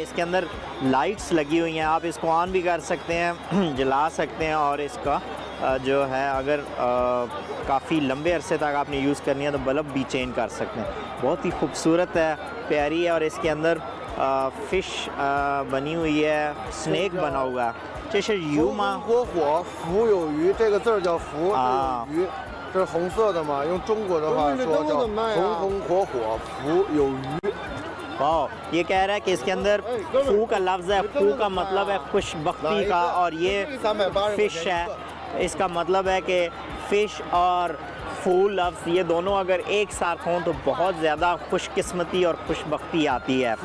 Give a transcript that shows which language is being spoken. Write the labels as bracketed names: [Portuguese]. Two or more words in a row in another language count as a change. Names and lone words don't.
[Urdu] اس کے اندر لائٹس لگی ہوئی ہیں، آپ اس کو آن بھی کر سکتے ہیں، جلا سکتے ہیں اور اس کا جو ہے اگر کافی لمبے عرصے تک آپ نے یوز کرنی ہے تو بلب بھی چینج کر سکتے ہیں. بہت ہی خوبصورت ہے، پیاری ہے اور اس کے اندر فش بنی ہوئی ہے، سنیک بنا ہوا ہے. [Chinese] 这是鱼吗？火火，福有余，这个字儿叫福，有余，这是红色的嘛？用中国的话说叫红红火火，福有余。 [Urdu] واو، یہ کہہ رہا ہے کہ اس کے اندر فو کا لفظ ہے. فو کا مطلب ہے خوش بختی کا اور یہ فش ہے. اس کا مطلب ہے کہ فش اور فو لفظ یہ دونوں اگر ایک ساتھ ہوں تو بہت زیادہ خوش قسمتی اور خوش بختی آتی ہے.